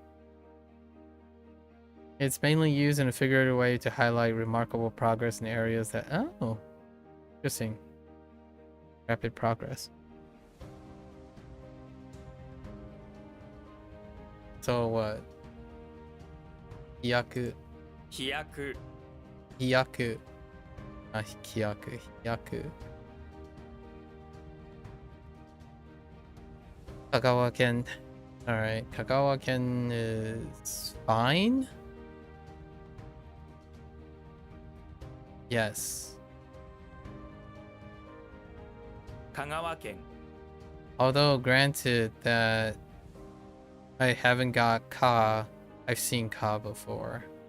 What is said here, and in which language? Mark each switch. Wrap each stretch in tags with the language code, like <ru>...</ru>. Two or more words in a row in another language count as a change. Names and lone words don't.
<en>It's mainly used in a figurative way to highlight remarkable progress in areas that... Oh, interesting. Rapid progress. So what? Hiyaku. 飛躍 Hiyaku. Not kiyaku. Hiyaku. Kagawa-ken. Alright, Kagawa-ken is fine? Yes. 香川県 Although granted that I haven't got Ka, I've seen Ka before.</en>